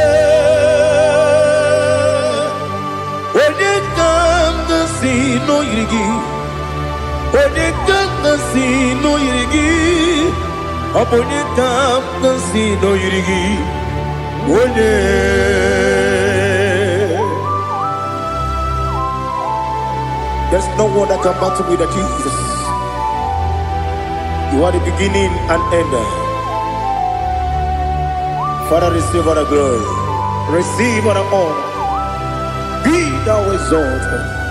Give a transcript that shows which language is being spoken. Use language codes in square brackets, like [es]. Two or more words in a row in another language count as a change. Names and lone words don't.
[ig] ka ngosi n'oyiri gị onye ka ngosi n'oyiri gị ọ bụ onye ka ngosi n'oyiri gị onye [en] There's no one that can battle with Jesus. You are the beginning and end. Father, receive all the glory. Receive all the honor. Be thou exalted.